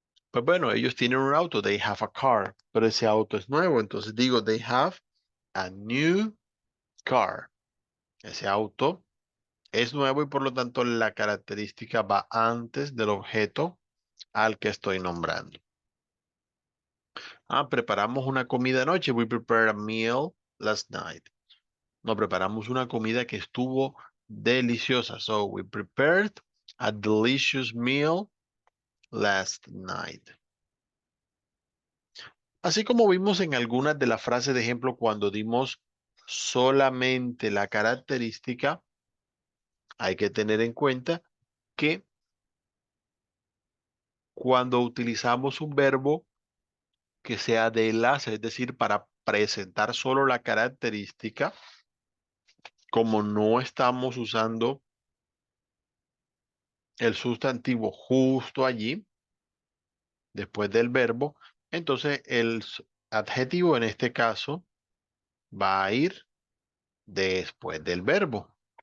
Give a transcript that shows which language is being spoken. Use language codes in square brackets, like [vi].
[es] Pues bueno, ellos tienen un auto, [en] they have a car, [es] pero ese auto es nuevo, entonces digo, [en] they have a new car. [es] Ese auto es nuevo y por lo tanto la característica va antes del objeto al que estoy nombrando. Ah, preparamos una comida anoche. [en] We prepared a meal last night. [es] No, preparamos una comida que estuvo deliciosa. [en] So, we prepared a delicious meal last night. [es] Así como vimos en algunas de las frases de ejemplo cuando dimos solamente la característica, hay que tener en cuenta que cuando utilizamos un verbo que sea de enlace, es decir, para presentar solo la característica, como no estamos usando el sustantivo justo allí, después del verbo, entonces el adjetivo en este caso va a ir después del verbo.